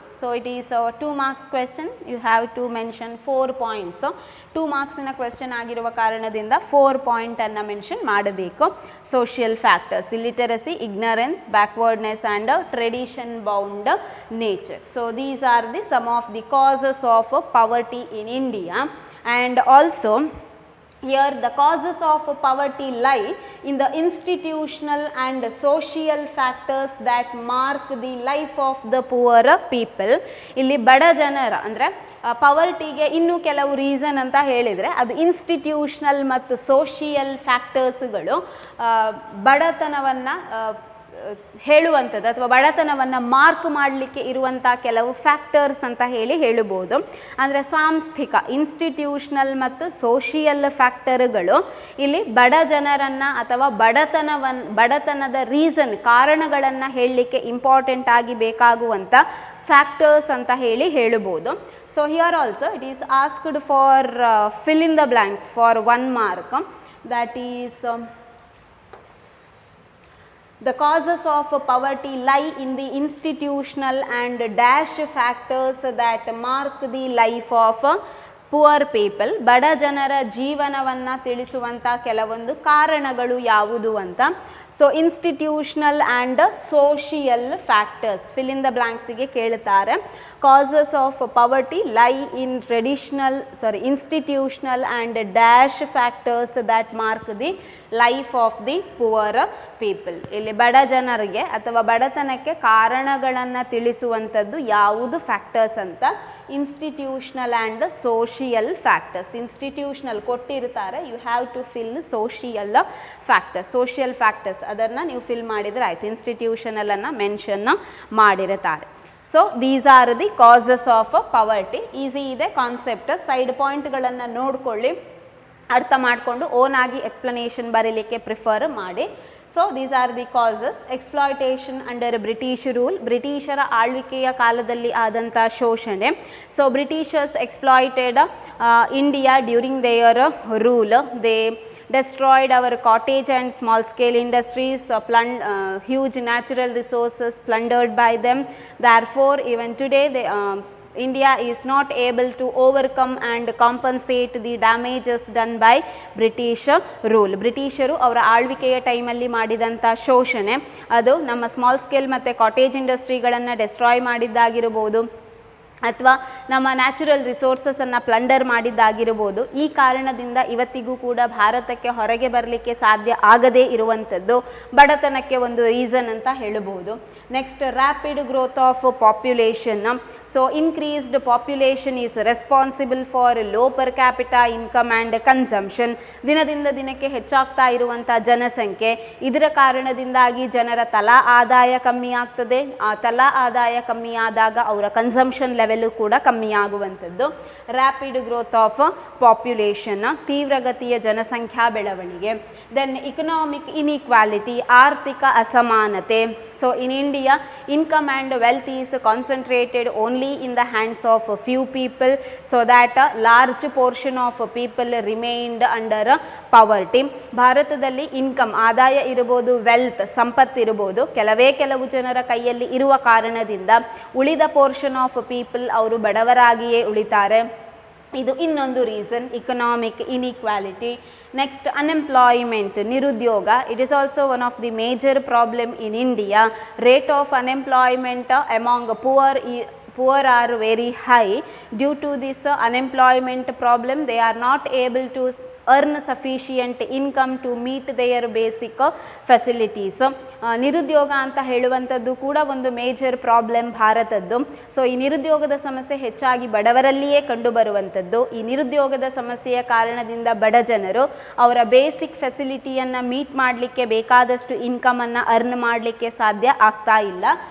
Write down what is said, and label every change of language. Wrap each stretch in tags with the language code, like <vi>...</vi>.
<en>So it is 2 marks question, you have to mention 4 points.</en> <kn>2 marksನ question ಆಗಿರುವ ಕಾರಣದಿಂದ 4 ಪಾಯಿಂಟನ್ನು mention ಮಾಡಬೇಕು.</kn> <en>Social factors, illiteracy, ignorance, backwardness and tradition bound nature. So these are the some of the causes of poverty in India. And also here the causes of poverty lie in the institutional and social factors that mark the life of the poor people.</en> <kn>ಇಲ್ಲಿ ಬಡ ಜನರ ಅಂದರೆ ಪವರ್ಟಿಗೆ ಇನ್ನೂ ಕೆಲವು reason ಅಂತ ಹೇಳಿದರೆ ಅದು institutional ಮತ್ತು ಸೋಷಿಯಲ್ ಫ್ಯಾಕ್ಟರ್ಸ್ಗಳು ಬಡತನವನ್ನು ಹೇಳುವಂಥದ್ದು ಅಥವಾ ಬಡತನವನ್ನು ಮಾರ್ಕ್ ಮಾಡಲಿಕ್ಕೆ ಇರುವಂಥ ಕೆಲವು ಫ್ಯಾಕ್ಟರ್ಸ್ ಅಂತ ಹೇಳಬಹುದು. ಅಂದರೆ ಸಾಂಸ್ಥಿಕ, ಇನ್ಸ್ಟಿಟ್ಯೂಷನಲ್ ಮತ್ತು ಸೋಷಿಯಲ್ ಫ್ಯಾಕ್ಟರ್ಗಳು ಇಲ್ಲಿ ಬಡ ಜನರನ್ನು ಅಥವಾ ಬಡತನದ ರೀಸನ್, ಕಾರಣಗಳನ್ನು ಹೇಳಲಿಕ್ಕೆ ಇಂಪಾರ್ಟೆಂಟ್ ಆಗಿ ಬೇಕಾಗುವಂಥ ಫ್ಯಾಕ್ಟರ್ಸ್ ಅಂತ ಹೇಳಬಹುದು.</kn> <en>So here also it is asked for fill in the blanks for 1 mark. That is the causes of poverty lie in the institutional and dash factors that mark the life of poor people.</en> <kn>ಬಡ ಜನರ ಜೀವನವನ್ನು ತಿಳಿಸುವಂಥ ಕೆಲವೊಂದು ಕಾರಣಗಳು ಯಾವುದು ಅಂತ.</kn> <en>So institutional and social factors fill in the blanksಗೆ ಕೇಳುತ್ತಾರೆ. causes of poverty lie in institutional and dash factors that mark the life of the poor people.</en> <kn>ಇಲ್ಲಿ ಬಡ ಜನರಿಗೆ ಅಥವಾ ಬಡತನಕ್ಕೆ ಕಾರಣಗಳನ್ನು ತಿಳಿಸುವಂಥದ್ದು ಯಾವುದು ಫ್ಯಾಕ್ಟರ್ಸ್ ಅಂತ, institutional and social factors.</kn> <en>Institutional ಕೊಟ್ಟಿರ್ತಾರೆ, you have to fill social factors.</en> <kn>Social factors ಅದನ್ನು ನೀವು ಫಿಲ್ ಮಾಡಿದರೆ ಆಯಿತು. ಇನ್ಸ್ಟಿಟ್ಯೂಷನಲನ್ನು ಮೆನ್ಷನ್ ಮಾಡಿರುತ್ತಾರೆ.</kn> <en>So these are the causes of poverty. Easy ಇದೆ concept.</en> <kn>ಸೈಡ್ ಪಾಯಿಂಟ್ಗಳನ್ನು ನೋಡಿಕೊಳ್ಳಿ, ಅರ್ಥ ಮಾಡಿಕೊಂಡು ಓನ್ ಆಗಿ ಎಕ್ಸ್ಪ್ಲನೇಷನ್ ಬರೀಲಿಕ್ಕೆ ಪ್ರಿಫರ್ ಮಾಡಿ.</kn> <en>So these are the causes. Exploitation under British rule,</en> <kn>ಬ್ರಿಟಿಷರ ಆಳ್ವಿಕೆಯ ಕಾಲದಲ್ಲಿ ಆದಂಥ ಶೋಷಣೆ.</kn> <en>So Britishers exploited India during their rule. They destroyed our cottage and small scale industries, huge natural resources plundered by them. Therefore even today India is not able to overcome and compensate the damages done by British rule.</en> <kn>ಬ್ರಿಟಿಷರು ಅವರ ಆಳ್ವಿಕೆಯ ಟೈಮಲ್ಲಿ ಮಾಡಿದಂಥ ಶೋಷಣೆ ಅದು ನಮ್ಮ small scale ಮತ್ತು cottage ಇಂಡಸ್ಟ್ರಿಗಳನ್ನು destroy ಮಾಡಿದ್ದಾಗಿರ್ಬೋದು ಅಥವಾ ನಮ್ಮ ನ್ಯಾಚುರಲ್ ರಿಸೋರ್ಸಸನ್ನು ಪ್ಲಂಡರ್ ಮಾಡಿದ್ದಾಗಿರ್ಬೋದು. ಈ ಕಾರಣದಿಂದ ಇವತ್ತಿಗೂ ಕೂಡ ಭಾರತಕ್ಕೆ ಹೊರಗೆ ಬರಲಿಕ್ಕೆ ಸಾಧ್ಯ ಆಗದೇ ಇರುವಂಥದ್ದು ಬಡತನಕ್ಕೆ ಒಂದು ರೀಸನ್ ಅಂತ ಹೇಳಬಹುದು.</kn> <en>Next rapid growth of population. So increased population is responsible for low per capita income and consumption.</en> <kn>ದಿನದಿಂದ ದಿನಕ್ಕೆ ಹೆಚ್ಚಾಗ್ತಾ ಇರುವಂಥ ಜನಸಂಖ್ಯೆ, ಇದರ ಕಾರಣದಿಂದಾಗಿ ಜನರ ತಲಾ ಆದಾಯ ಕಮ್ಮಿ ಆಗ್ತದೆ. ಆ ತಲಾ ಆದಾಯ ಕಮ್ಮಿ ಆದಾಗ ಅವರ ಕನ್ಸಂಪ್ಷನ್ ಲೆವೆಲು ಕೂಡ ಕಮ್ಮಿ ಆಗುವಂಥದ್ದು.</kn> <en>rapid growth of population,</en> <kn>ತೀವ್ರಗತಿಯ ಜನಸಂಖ್ಯಾ ಬೆಳವಣಿಗೆ.</kn> <en>then economic inequality,</en> <kn>ಆರ್ಥಿಕ ಅಸಮಾನತೆ.</kn> <en>So in India income and wealth is concentrated only in the hands of a few people, so that a large portion of people remained under poverty.</en> <kn>ಭಾರತದಲ್ಲಿ income, ಆದಾಯ ಇರಬಹುದು, wealth, ಸಂಪತ್ತು ಇರಬಹುದು, ಕೆಲವು ಜನರ ಕೈಯಲ್ಲಿ ಇರುವ ಕಾರಣದಿಂದ ಉಳಿದ ಪೋರ್ಷನ್ ಆಫ್ ಪೀಪಲ್ ಅವರು ಬಡವರಾಗಿಯೇ ಉಳಿತಾರೆ. ಇದು ಇನ್ನೊಂದು reason, economic inequality.</kn> <en>next unemployment,</en> <kn>ನಿರುದ್ಯೋಗ.</kn> <en>It is also one of the major problem in India. Rate of unemployment among poor are very high. Due to this unemployment problem, they are not able to earn sufficient income to meet their basic facilities.</en> <kn>ನಿರುದ್ಯೋಗ ಅಂತ ಹೇಳುವಂಥದ್ದು ಕೂಡ ಒಂದು major problem ಭಾರತದ್ದು. So ಈ ನಿರುದ್ಯೋಗದ ಸಮಸ್ಯೆ ಹೆಚ್ಚಾಗಿ ಬಡವರಲ್ಲಿಯೇ ಕಂಡುಬರುವಂಥದ್ದು. ಈ ನಿರುದ್ಯೋಗದ ಸಮಸ್ಯೆಯ ಕಾರಣದಿಂದ ಬಡ ಜನರು ಅವರ ಬೇಸಿಕ್ ಫೆಸಿಲಿಟಿಯನ್ನು ಮೀಟ್ ಮಾಡಲಿಕ್ಕೆ, ಬೇಕಾದಷ್ಟು ಇನ್ಕಮನ್ನು ಅರ್ನ್ ಮಾಡಲಿಕ್ಕೆ ಸಾಧ್ಯ ಆಗ್ತಾ ಇಲ್ಲ.</kn>